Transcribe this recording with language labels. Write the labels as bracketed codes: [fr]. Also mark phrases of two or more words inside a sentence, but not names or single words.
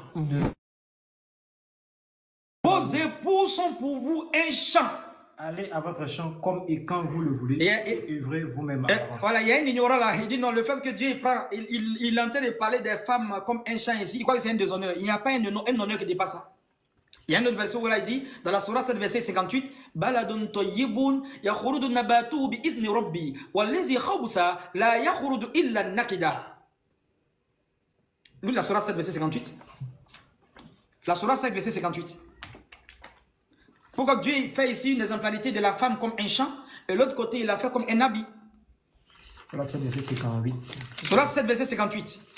[fr] Vos épouses sont pour vous un champ. Allez à votre champ comme et quand vous le voulez et œuvrez vous-même. Voilà, il y a un ignorant là. Il dit non, le fait que Dieu prend, il est en train de parler des femmes comme un champ ici. Il croit que c'est un déshonneur. Il n'y a pas un honneur qui dépasse ça. Il y a un autre verset où il dit, dans la sourate 7, verset 58, [ar] بلد طيب يخرج نبات بإذن ربه والذي خبث لا يخرج إلا نكدا. [fr] Lui, la sourate 7, verset 58. La sourate 7, verset 58. Pourquoi Dieu fait ici une exemplarité de la femme comme un champ et l'autre côté, il a fait comme un habit. Sourate 7, verset 58. Sourate 7, verset 58.